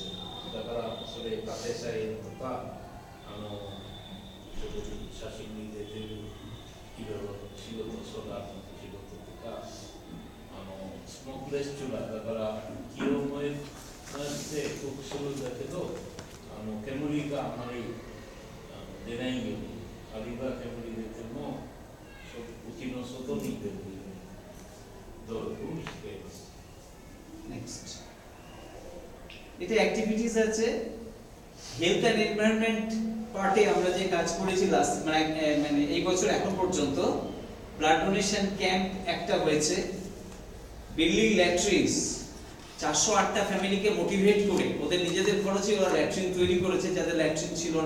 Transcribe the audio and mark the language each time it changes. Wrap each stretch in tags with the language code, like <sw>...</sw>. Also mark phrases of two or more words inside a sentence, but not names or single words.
<ja>だからそれ家庭菜園とかそこに写真に出てるいろいろ仕事、ソーラーの仕事とかスモークレスチューラーだから木を燃やしてコックするんだけど煙があまり出ないように、あるいは煙出てもうちの外に出るように努力をしています。</ja> <bn>নেক্সট এটা অ্যাক্টিভিটিস আছে।</bn> <en>health and environment part</en> <bn>আমরা যে কাজ করেছি লাস্ট মানে এই বছর এখন পর্যন্ত</bn> <en>blood donation camp</en> <bn>একটা হয়েছে,</bn> <en>building latrines</en> <bn>408টা ফ্যামিলিকে মোটিভেট করে ওদের নিজেদের খরচে ওরা ল্যাট্রিন তৈরি করেছে যাদের ল্যাট্রিন ছিল না।</bn>